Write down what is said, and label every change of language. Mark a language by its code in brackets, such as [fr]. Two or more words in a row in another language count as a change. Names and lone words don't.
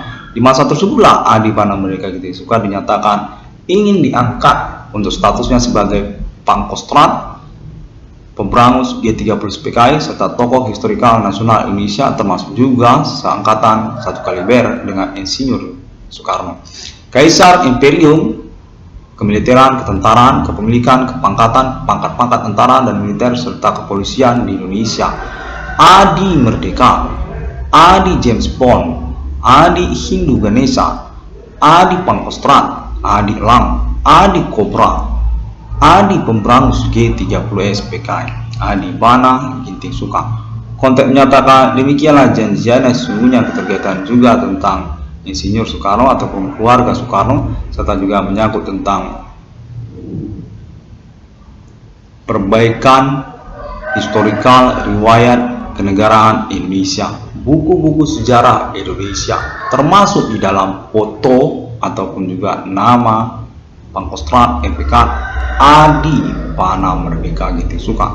[id] Di masa tersebutlah Adibana Merdeka Giting Suka dinyatakan ingin diangkat untuk statusnya sebagai Pangkostrat, pemberangus G30 PKI, serta tokoh historikal nasional Indonesia, termasuk juga seangkatan satu kaliber dengan Insinyur Soekarno. Kaisar Imperium, kemiliteran, ketentaraan, kepemilikan, kepangkatan, pangkat-pangkat tentara dan militer, serta kepolisian di Indonesia. Adi Merdeka, Adi James Bond, Adi Hindu Ganesha, Adi Pangkostrat, Adi Elang, Adi Kobra, Adi Pemberangus G30S PKI, Adibana Giting Suka. Konteks menyatakan demikianlah janjiannya sesungguhnya keterkaitan juga tentang Insinyur Soekarno ataupun keluarga Soekarno, serta juga menyangkut tentang perbaikan historikal riwayat kenegaraan Indonesia, buku-buku sejarah Indonesia, termasuk di dalam foto ataupun juga nama Pangkostrat MPK Adibana Merdeka Giting Suka.